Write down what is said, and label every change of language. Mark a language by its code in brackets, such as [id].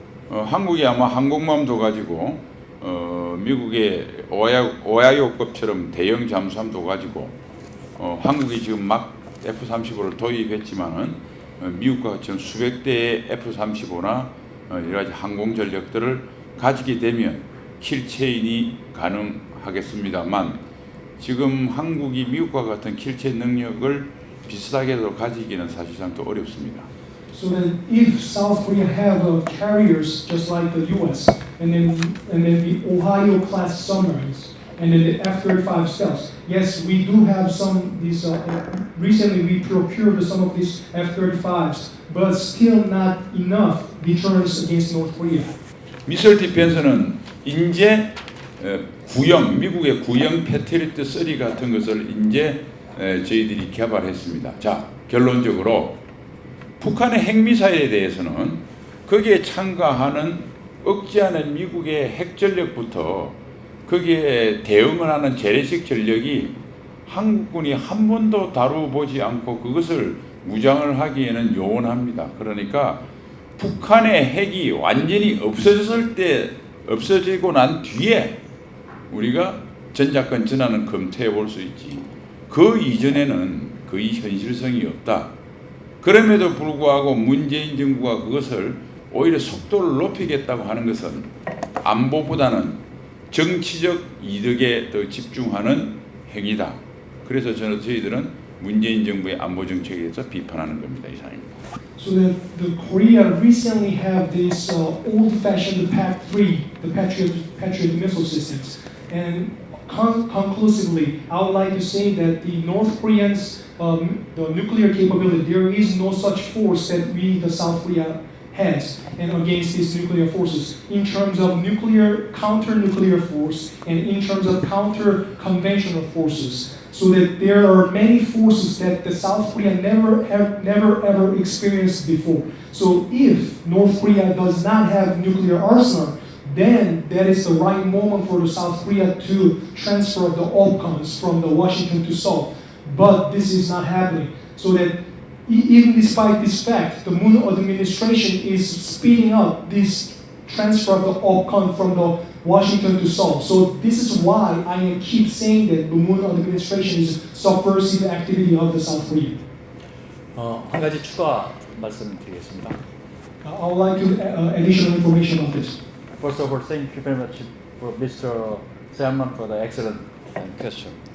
[ko] 한국이 아마 항공모함도 가지고 미국의 오하이오급처럼 대형 잠수함도 가지고 한국이 지금 막 F-35를 도입했지만은 미국과 같이 수백 대의 F-35나 여러 가지 항공 전력들을 가지게 되면 킬체인이 가능하겠습니다만 지금 한국이 미국과 같은 킬체인 능력을 비슷하게도 가지기는 사실상 또 어렵습니다. [en] So that if South Korea have carriers just like the U.S. and then the Ohio class submarines and then the F-35 stealths, yes, we do have some these. Recently, we procured some of these F-35s, but still not enough deterrence against North Korea. [ko] 미사일 디펜스는 이제 구형 미국의 구형 패트리어트 3 같은 것을 이제 저희들이 개발했습니다. 자, 결론적으로 북한의 핵미사일에 대해서는 거기에 참가하는 억제하는 미국의 핵전력부터 거기에 대응을 하는 재래식 전력이 한국군이 한 번도 다루어보지 않고 그것을 무장을 하기에는 요원합니다. 그러니까 북한의 핵이 완전히 없어지고 난 뒤에 우리가 전작권 전환은 검토해 볼 수 있지. 그 이전에는 거의 현실성이 없다. 그럼에도 불구하고 문재인 정부가 그것을 오히려 속도를 높이겠다고 하는 것은 안보보다는 정치적 이득에 더 집중하는 행위다. 그래서 저희들은 문재인 정부의 안보 정책에 대해서 비판하는 겁니다. 이상입니다. [en] So that the Korea recently have this old-fashioned PAC-3, the Patriot missile systems, and conclusively, I would like to say that the North Koreans, the nuclear capability, there is no such force that the South Korea has, and against these nuclear forces, in terms of counter-nuclear force, and in terms of counter-conventional forces. So that there are many forces that the South Korea never ever experienced before. So if North Korea does not have nuclear arsenal, then that is the right moment for the South Korea to transfer the opcons from the Washington to Seoul. But this is not happening. So that even despite this fact, the Moon administration is speeding up this transfer of the opcon from the Washington to Seoul. So this is why I keep saying that the Moon administration is subversive activity of the South Korea. [ko] 한 가지 추가 말씀드리겠습니다. [en] I would like to additional information on this. First of all, thank you very much for Mr. Salman for the excellent question.